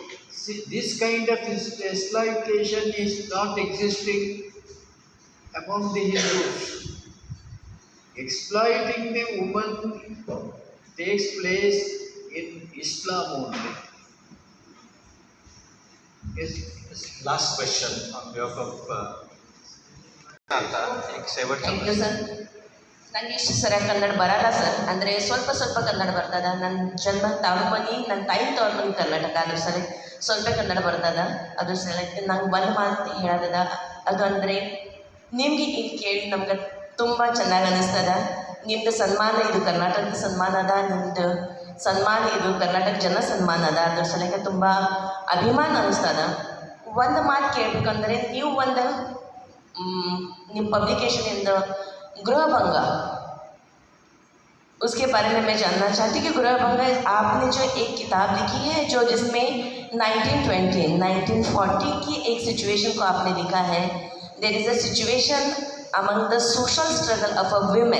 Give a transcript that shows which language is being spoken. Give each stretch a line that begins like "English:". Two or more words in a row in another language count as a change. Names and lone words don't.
English: See, this kind of exploitation is not existing among the Hindus. Exploiting the woman takes place in Islam only. Yes, yes. Last question on behalf of
Marathi: आता एक शेवटचा
English: Thank you
Kannada: ಪ್ರಶ್ನೆ. ಸರ್. ನನಗೆ ಇಷ್ಟು ಸರಿಯಾಗಿ ಕನ್ನಡ ಬರಲ್ಲ ಸರ್. ಅಂದರೆ ಸ್ವಲ್ಪ ಸ್ವಲ್ಪ ಕನ್ನಡ ಬರ್ತದ. ನನ್ನ ಜನ್ಮ ತವ್ರ ನನ್ನ ತಾಯಿ ತವ್ರ ಮನೆ ಕರ್ನಾಟಕ, ಅದ್ರ ಸಲ ಸ್ವಲ್ಪ ಕನ್ನಡ ಬರ್ತದ. ಅದ್ರ ಸಲಕ್ಕೆ ನಂಗೆ ಒಂದು ಮಾತು ಹೇಳೋದದ, ಅದು ಅಂದರೆ ನಿಮಗೆ ಇಲ್ಲಿ ಕೇಳಿ ನಮ್ಗೆ ತುಂಬ ಚೆನ್ನಾಗಿ ಅನ್ನಿಸ್ತದ. ನಿಮ್ಮದು ಸನ್ಮಾನ ಇದು ಕರ್ನಾಟಕದ ಸನ್ಮಾನ ಅದ, ನಿಮ್ಮದು ಸನ್ಮಾನ ಇದು ಕರ್ನಾಟಕ ಜನ ಸನ್ಮಾನ ಅದ. ಅದ್ರ ಸಲಕ್ಕೆ ತುಂಬ ಅಭಿಮಾನ ಅನ್ನಿಸ್ತದ. ಒಂದು ಮಾತು ಕೇಳಬೇಕಂದ್ರೆ, ನೀವು ಒಂದು ನಿಮ್ಮ
Hindi: पब्लिकेशन गृहभंगा, उसके बारे में मैं जानना चाहती हूँ कि गृहभंगा आपने जो एक किताब लिखी है, जो जिसमें 1940 की एक सिचुएशन को आपने लिखा है.
English: There is a situation among the social struggle of a women.